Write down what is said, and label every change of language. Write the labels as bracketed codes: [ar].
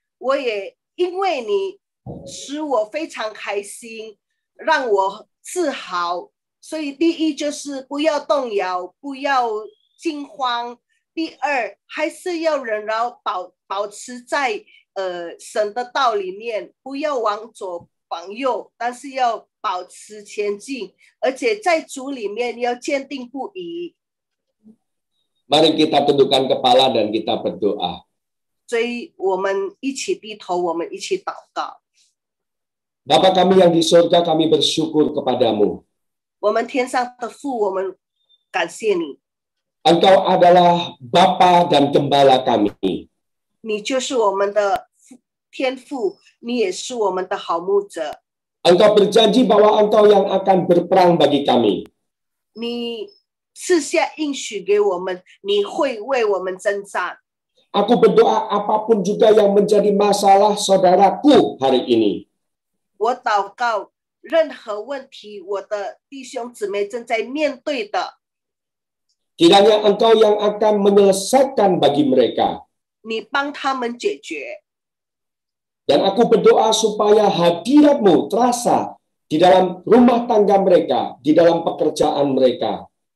[zh] 我也因为你使我非常开心，让我自豪，所以第一就是不要动摇，不要惊慌。第二，还是要忍饶，保持在神的道里面，不要往左往右，但是要保持前进，而且在主里面要坚定不移。 [id] Mari kita tundukkan kepala dan kita berdoa. [zh] 所以我们一起低头，我们一起祷告。 [id] Bapa kami yang di surga, kami bersyukur kepadamu. [zh] 我们天上的父，我们感谢你。 [id] Engkau adalah Bapa dan Gembala kami. [zh] 你就是我们的天父，你也是我们的好牧者。 [id] Engkau berjanji bahwa Engkau yang akan berperang bagi kami. [zh] 你赐下应许给我们，你会为我们征战。 [id] Aku berdoa apapun juga yang menjadi masalah saudaraku hari ini. [zh] 我祷告，任何问题，我的弟兄姊妹正在面对的， [id] Kiranya Engkau yang akan menyelesaikan bagi mereka. [zh] 你帮他们解决。 [id] Dan aku berdoa supaya hadirat-Mu terasa di dalam rumah tangga mereka, di dalam pekerjaan mereka.